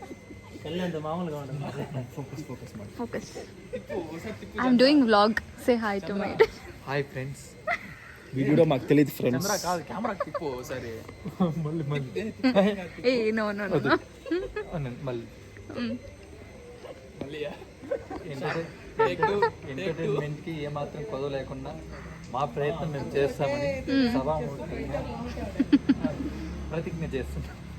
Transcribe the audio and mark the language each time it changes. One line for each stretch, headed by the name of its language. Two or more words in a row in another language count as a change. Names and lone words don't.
English: Focus. I am doing vlog. Say hi to my. Hi friends.
Telugu: వీడియో మాకు తెలియదు ఫ్రెండ్స్. కెమెరా కాదు, కెమెరా తిప్పు సరే. మళ్ళీ
English: A no no no
Telugu: మళ్ళీ ఎంటర్టైన్మెంట్కి ఏమాత్రం కొదవ లేకుండా మా ప్రయత్నం మేము చేస్తామని సభాముఖంగా ప్రతిజ్ఞ చేస్తున్నాం.